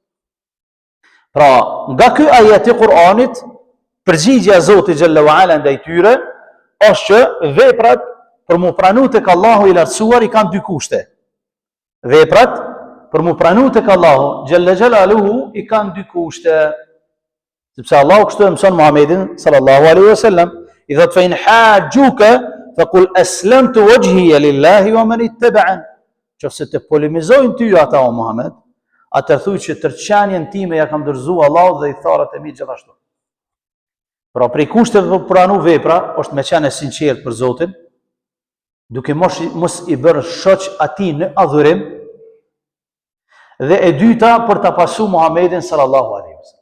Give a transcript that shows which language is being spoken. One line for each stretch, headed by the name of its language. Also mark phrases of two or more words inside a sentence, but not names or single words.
Albanian: Pra, nga ky ajet i Kur'anit, përgjigjja e Zotit
Arabic: جل وعلا
Albanian: ndaj tyre është që veprat për mu pranu tek Allahu i lartësuar i kanë dy kushte. Veprat për mu pranu tek Allahu
Arabic: جل جلاله
Albanian: i kanë dy kushte. Sepse Allahu kështu e mëson Muhammedin
Arabic: صلى الله عليه وسلم,
Albanian: i thot
Arabic: فإن حاجوك فقل أسلمت وجهي لله ومن اتبعن.
Albanian: Nëse të polemizojnë ty ata o Muhammed, atëherë thuaj që tërçanjen time ja kam dorëzuar Allahut dhe i tharrat e mi gjithashtu. Pra prej kushteve për pranu vepra është me qenë sinqert për Zotin, duke mos i bërë shoq atij në adhurim, dhe e dyta për ta pasu Muhammedin
Arabic: صلى الله عليه وسلم.